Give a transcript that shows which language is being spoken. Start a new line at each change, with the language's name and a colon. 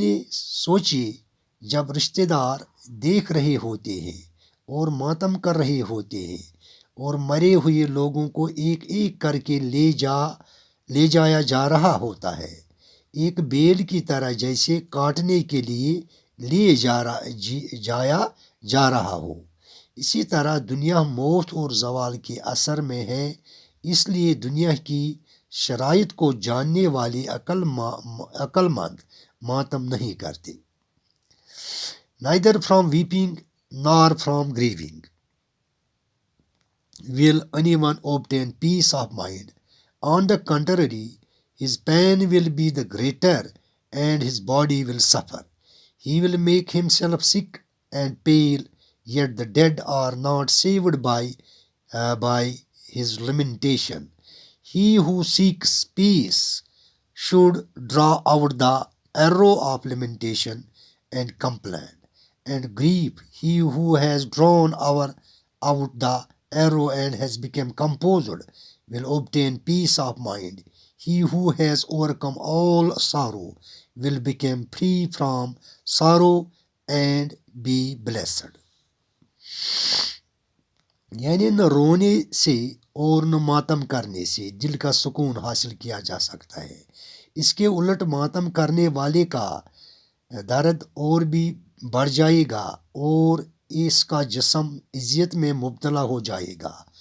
Urdu: سوچیے جب رشتہ دار دیکھ رہے ہوتے ہیں اور ماتم کر رہے ہوتے ہیں اور مرے ہوئے لوگوں کو ایک ایک کر کے لے جایا جا رہا ہوتا ہے، ایک بیل کی طرح جیسے کاٹنے کے لیے جایا جا رہا ہو. اسی طرح دنیا موت اور زوال کے اثر میں ہے. اس لیے دنیا کی شرائط کو جاننے والے عقل مند ماتم نہیں کرتے.
English: Neither from weeping nor from grieving will anyone obtain peace of mind. On the contrary, his pain will be the greater and his body will suffer. He will make himself sick and pale, yet the dead are not saved by his lamentation. He who seeks peace should draw out the arrow of lamentation and complaint and grief. He who has drawn out the arrow and has become composed will obtain peace of mind. He who has overcome all sorrow will become free from sorrow and be blessed.
Urdu: یعنی نہ رونے سے اور نہ ماتم کرنے سے دل کا سکون حاصل کیا جا سکتا ہے. اس کے الٹ ماتم کرنے والے کا درد اور بھی بڑھ جائے گا اور اس کا جسم اذیت میں مبتلا ہو جائے گا.